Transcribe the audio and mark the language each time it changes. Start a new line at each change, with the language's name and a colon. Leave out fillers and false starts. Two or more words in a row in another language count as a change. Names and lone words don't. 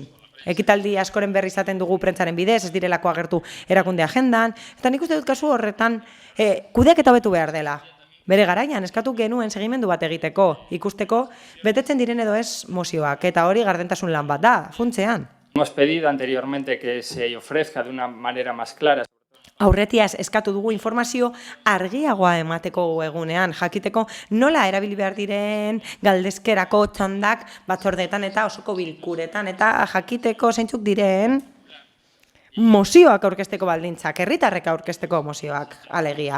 Basque: Ekitaldi askoren berri izaten dugu prentsaren bidez, ez direlako agertu erakunde agendan, eta nik uste dut kasu horretan kudeaketa hobetu behar dela. Bere garaian eskatu genuen segimendu bat egiteko, ikusteko betetzen diren edo ez mozioak, eta hori gardentasun lan bat da, funtsean.
Spanish: Hemos pedido anteriormente que se ofrezca de una manera más clara.
Basque: aurretiaz eskatu dugu informazio argiagoa emateko egunean, jakiteko nola erabili behar diren galdezkerako txandak batzordeetan eta osoko bilkuretan, eta jakiteko zeintzuk diren mozioak aurkezteko baldintzak, herritarrek aurkezteko mozioak alegia.